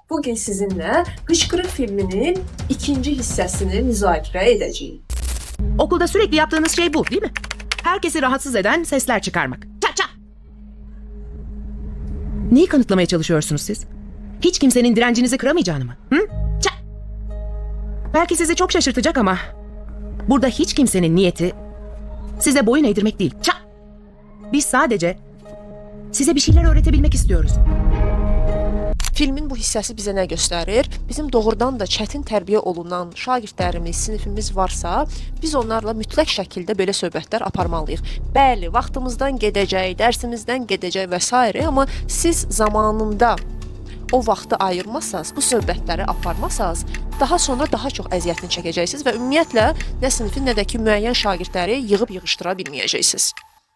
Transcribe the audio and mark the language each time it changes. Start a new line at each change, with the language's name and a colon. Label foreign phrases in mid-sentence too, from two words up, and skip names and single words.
Azerbaijani: Bugün sizinle Hıçkırık filminin ikinci hissəsini müzakirə edəcəyik.
Turkish: Okulda sürekli yaptığınız şey bu, değil mi? Herkesi rahatsız eden sesler çıkarmak. Ça ça! Neyi kanıtlamaya çalışıyorsunuz siz? Hiç kimsenin direncinizi kıramayacağını mı? Hı? Ça! Belki sizi çok şaşırtacak ama burada hiç kimsenin niyeti size boyun eğdirmek değil. Ça! Biz sadece size bir şeyler öğretebilmek istiyoruz.
Azerbaijani: Filmin bu hissəsi bizə nə göstərir? Bizim doğrudan da çətin tərbiyə olunan şagirdlərimiz, sinifimiz varsa, biz onlarla mütləq şəkildə belə söhbətlər aparmalıyıq. Bəli, vaxtımızdan gedəcək, dərsimizdən gedəcək və s. amma siz zamanında o vaxtı ayırmasanız, bu söhbətləri aparmasanız, daha sonra daha çox əziyyətini çəkəcəksiniz və ümumiyyətlə nə sinifin, nə də ki müəyyən şagirdləri yığıb yığışdıra bilməyəcəksiniz.